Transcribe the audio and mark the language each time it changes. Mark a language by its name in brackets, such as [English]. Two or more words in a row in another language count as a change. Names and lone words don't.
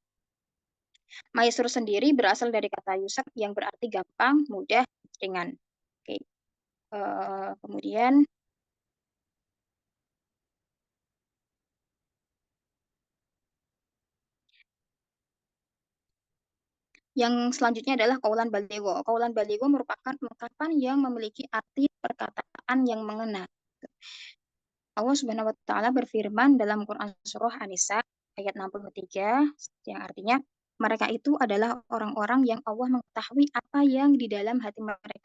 [Indonesian] Maisur sendiri berasal dari kata yusr yang berarti gampang, mudah, ringan. Oke. Kemudian yang selanjutnya adalah [Arabic] قولا بليغا. قولا بليغا [Indonesian] merupakan ungkapan yang memiliki arti perkataan yang mengena. [Arabic] الله سبحانه وتعالى [Indonesian] berfirman dalam Quran surah An-Nisa ayat 63 yang artinya mereka itu adalah orang-orang yang Allah mengetahui apa yang di dalam hati mereka.